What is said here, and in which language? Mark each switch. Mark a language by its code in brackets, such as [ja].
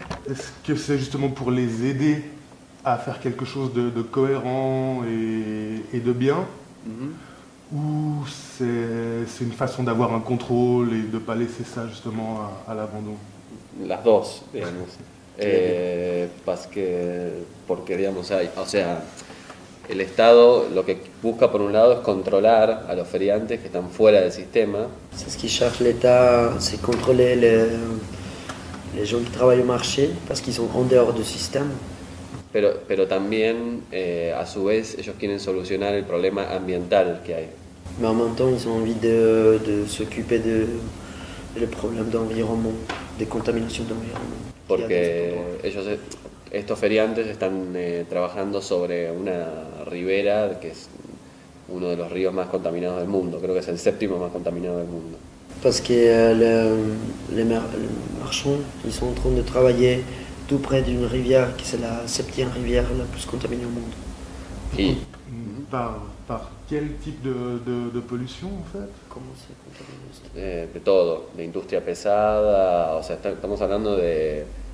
[fr] Est-ce que c'est justement pour les aider à faire quelque chose de cohérent et de bien, ou c'est une façon d'avoir un contrôle et de ne pas laisser ça justement à l'abandon? [es] Las dos, digamos. Porque digamos, o sea, el Estado lo que busca por un lado es controlar a los feriantes que están fuera del sistema. [fr] C'est ce qui cherche l'État, c'est contrôler les gens qui travaillent au marché parce qu'ils sont en dehors du système. [es] Pero también, a su vez, ellos quieren solucionar el problema ambiental que hay. [fr] Mais en même temps, ils ont envie de s'occuper le problème d'environnement, des contaminations d'environnement. [es] Porque estos feriantes están trabajando sobre una ribera que es uno de los ríos más contaminados del mundo. Creo que es el 7º más contaminado del mundo. [fr] Parce que les marchands, ils sont en train de travailler tout près d'une rivière qui c'est la 7e rivière la plus contaminée au monde. [es] Y [fr] Par quel type de pollution en fait? Comment c'est contaminé esto? [es] de todo, de industria pesada, o sea, estamos hablando desde